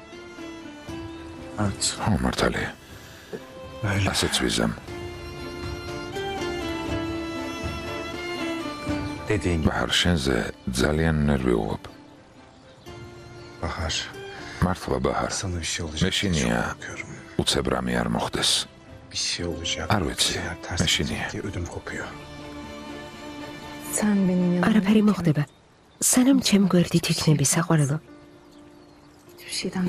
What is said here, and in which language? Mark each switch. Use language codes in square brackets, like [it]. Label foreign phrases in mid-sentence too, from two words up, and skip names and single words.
[ka] მართალია. ასეც ვიზამ. ბაჰარ, შენზე ძალიან ნერვიულობ. [tr] Bahar, [ka] მართლა ბაჰარ. [tr] sana bir şey olacak. [ka] მეშინია [tr] Çok korkuyorum. [ka] უცებ რამე არ მოხდეს. [tr] Bir şey olacak. [ka] არ ვიცი, [tr] Eğer ters [ka] meşini. [tr] gidecek diye ödüm kopuyor. Sen benim yanımda. [ka] არაფერი მოხდება. სანამ ჩემ გვერდით იქნები საყვარელო, [tr] Hiçbir şeyden